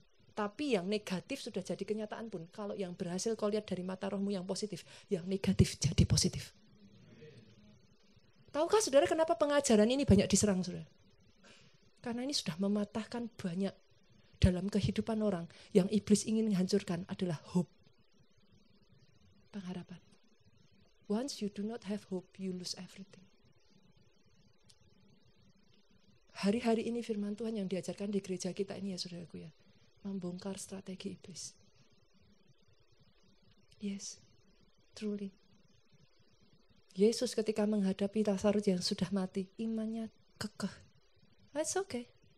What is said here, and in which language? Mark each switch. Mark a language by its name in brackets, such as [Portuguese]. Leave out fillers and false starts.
[Indonesian] Tapi yang negatif sudah jadi kenyataan pun, kalau yang berhasil kau lihat dari mata rohmu yang positif, yang negatif jadi positif. Tahukah saudara kenapa pengajaran ini banyak diserang, saudara? Karena ini sudah mematahkan banyak dalam kehidupan orang. Yang iblis ingin menghancurkan adalah hope. Pengharapan. [English] Once you do not have hope, you lose everything. [Indonesian] Hari-hari ini firman Tuhan yang diajarkan di gereja kita ini ya saudaraku ya. Membongkar strategi iblis. [English] Yes, truly. [Indonesian] Yesus ketika menghadapi Lazarus yang sudah mati, imannya kekeh. [English] It's okay.